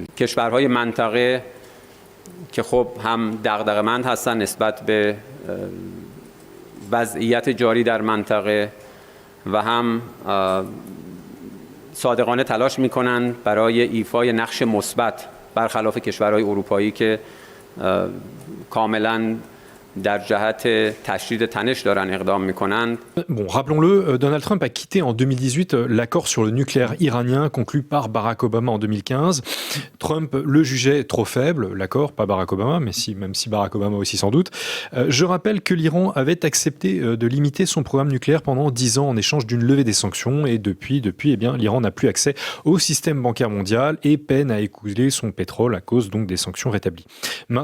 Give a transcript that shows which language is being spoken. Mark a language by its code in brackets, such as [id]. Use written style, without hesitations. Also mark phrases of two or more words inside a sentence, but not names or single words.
[fa] کشورهای منطقه که خب هم دغدغه‌مند هستن نسبت به وضعیت جاری در منطقه و هم صادقانه تلاش میکنن برای ایفای نقش مثبت برخلاف کشورهای اروپایی که کاملا در جهت تشدید تنش دارن اقدام میکنند. [fr] Bon, rappelons-le, Donald Trump a quitté en 2018 l'accord sur le nucléaire iranien conclu par Barack Obama en 2015. Trump le jugeait trop faible, l'accord, pas Barack Obama, mais même si Barack Obama aussi sans doute. Je rappelle que l'Iran avait accepté de limiter son programme nucléaire pendant 10 ans en échange d'une levée des sanctions et depuis eh bien, l'Iran n'a plus accès au système bancaire mondial et peine à écouler son pétrole à cause donc des sanctions rétablies.